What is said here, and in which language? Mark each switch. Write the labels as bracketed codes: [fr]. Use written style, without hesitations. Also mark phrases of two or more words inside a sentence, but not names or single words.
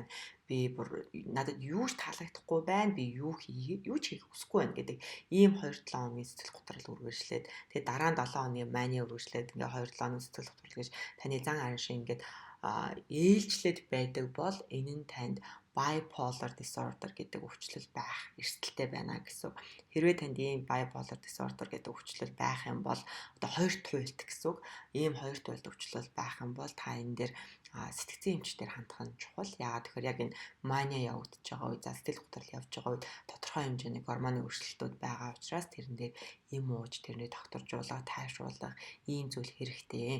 [mn] Би бүр надад юу ч таалагдахгүй байна. Би юу ч хийх хүсэхгүй байна гэдэг ийм 2-7 хоногийн сэтгэл готрол үргэлжлээд тэгээ дараа нь 7 хоногийн мания үргэлжлээд ингээ 2-7 хоногийн сэтгэл готрол гэж таны зан арын шиг ингээд ээлжлээд байдаг бол энэ нь танд [en] bipolar disorder [mn] гэдэг өвчлөл байх эрсдэлтэй байна гэсэн. Хэрвээ танд ийм [en] bipolar disorder [mn] гэдэг өвчлөл байх юм бол одоо хоёр туйлт гэсэн үг. Ийм хоёр туйлт өвчлөл байх юм бол та энэ дээр сэтгцэн эмчдээр хандах нь чухал. Яагаад тэгэхээр яг энэ мания явагдаж байгаа үе, сэтгэл готрол явж байгаа үед тодорхой хэмжээний гормоны өөрчлөлтүүд байгаа учраас тэрэн дээр эм ууж тэрний докторжуулах, тайвшруулах ийм зүйл хэрэгтэй.